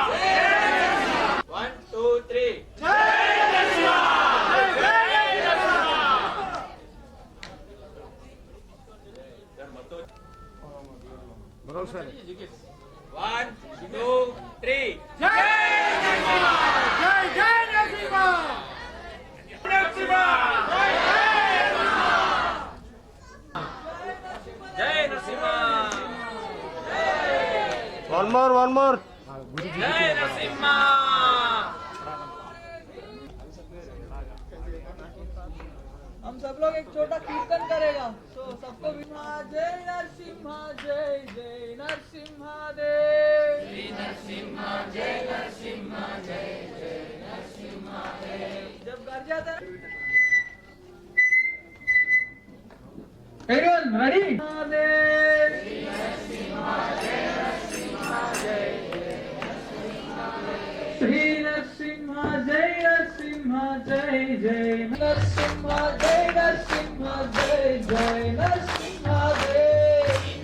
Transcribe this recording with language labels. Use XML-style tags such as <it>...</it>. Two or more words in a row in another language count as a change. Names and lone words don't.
<hi>1 2 3 जय नरसिम्हा जय नरसिम्हा बोलो सर 1 2 3 जय नरसिम्हा जय जय नरसिम्हा नरसिम्हा</hi> <en>one more</en> <hi>जय नरसिम्हा हम सब लोग एक छोटा कीर्तन करेगा तो सबको जय नरसिम्हा जय जय नरसिम्हा देव जय नरसिम्हा जय नरसिम्हा जय जय नरसिम्हा देव जब कर जाता है</hi> <en>everyone ready</en> <hi>श्री नरसिम्हा जय नरसिम्हा जय श्री नरसिम्हा जय नरसिम्हा जय जय नरसिम्हा जय नरसिम्हा जय जय नरसिम्हा देव</hi>